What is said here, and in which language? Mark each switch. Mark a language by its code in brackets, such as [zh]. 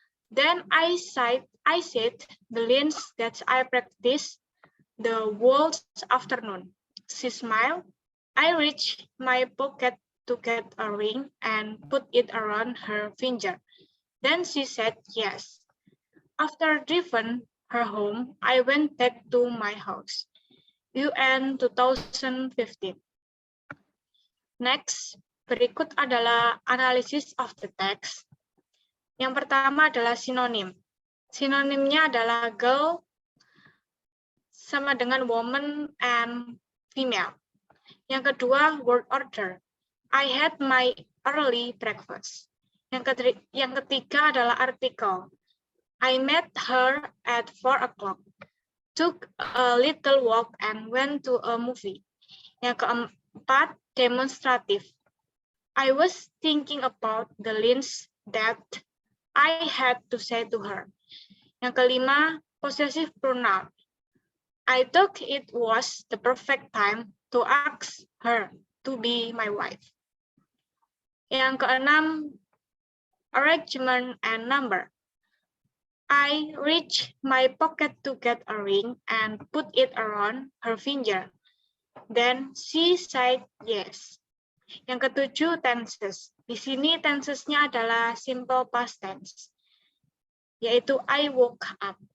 [en] Then I said the lines that I practiced the whole afternoon. She smiled. I reached my pocket to get a ring and put it around her finger. Then she said yes. After driving her home, I went back to my house. [id] UN 2015. [en] Next, [id] berikut adalah analisis [en] of the text. [id] Yang pertama adalah sinonim. Sinonimnya adalah girl sama dengan woman [en] and female. [id] Yang kedua, word order. [en] I had my early breakfast. [id] Yang ketiga adalah artikel. [en] I met her at 4 o'clock. Took a little walk and went to a movie. [id] Yang keempat, [en] demonstrative. I was thinking about the lines that I had to say to her. [id] Yang kelima, [en] possessive pronoun. I thought it was the perfect time to ask her to be my wife. [id] Yang keenam, [en] arrangement and number. I reached my pocket to get a ring and put it around her finger. Then she said yes. [id] Yang ketujuh, [en] tenses. [id] Di sini tensesnya adalah simple past tense, yaitu [en] I woke up.